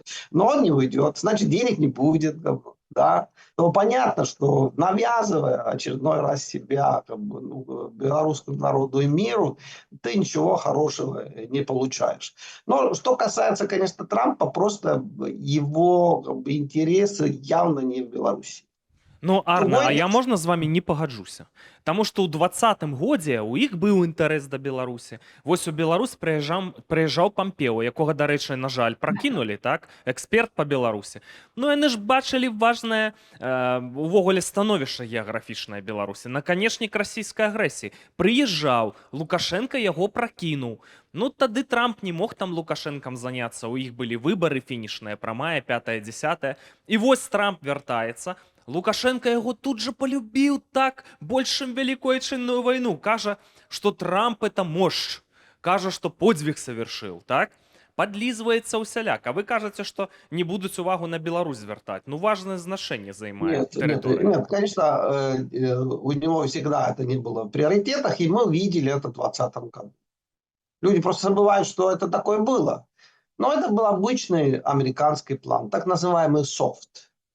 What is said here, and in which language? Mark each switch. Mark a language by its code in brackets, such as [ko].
[ru] Но он не уйдет, значит, денег не будет. Да? Но понятно, что навязывая очередной раз себя белорусскому народу и миру, ты ничего хорошего не получаешь. Но что касается, конечно, Трампа, просто его интересы явно не в Беларуси. [be] Ну, Арна, а я можна з вами не пагаджуся? Таму што ў 20-м годзе у іх быў інтарэс да Беларусі. Вось у Беларусь прыязджаў Пампео, якога, дарэчы, на жаль, пракінулі, так? Эксперт па Беларусі. Ну, яны ж бачылі важнае увогуле становішча геаграфічнае Беларусі. Наканечнік расійскай агрэсіі. Прыязджаў, Лукашенко яго пракінуў. Ну, тады Трамп не мог там Лукашэнкам заняцца. У іх былі выбары фінішныя, прамая, 5-10. І вось Трамп вяртаецца. Лукашенко яго тут же полюбіў так, больш чым Великую Отчынную войну. Кажа, што Трамп [ru] это мощь. [be] Кажа, што подзвіг совершил, так? Подлізваецца ўсяляк. А вы кажаце, што не будуць увагу на Беларусь звяртаць. [ru] Ну, важное значение займае территория. Нет, конечно, у него всегда это не было в приоритетах, и мы видели это в 2020 году. Люди просто забывают, что это такое было. Но это был обычный американский план, так называемый софт.